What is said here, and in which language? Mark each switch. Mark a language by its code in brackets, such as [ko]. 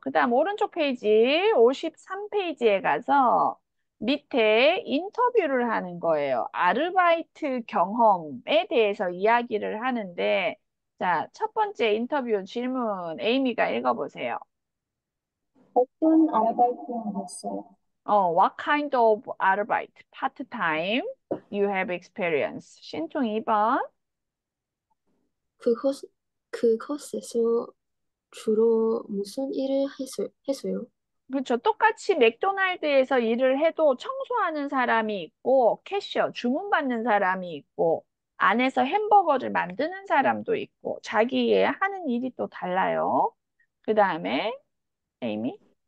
[ko] 그 다음 오른쪽 페이지 53페이지에 가서 밑에 인터뷰를 하는 거예요. 아르바이트 경험에 대해서 이야기를 하는데, 자, 첫 번째 인터뷰 질문 에이미가 읽어보세요. 어떤 아르바이트를 했어요? [en] What kind of arbeit, part-time, you have experience? [ko] 신청 2번. 그곳, 그곳에서 주로 무슨 일을 했어요? 그렇죠. 똑같이 맥도날드에서 일을 해도 청소하는 사람이 있고, 캐셔, 주문받는 사람이 있고, 안에서 햄버거를 만드는 사람도 있고, 자기의 하는 일이 또 달라요. 그 다음에, 에이미.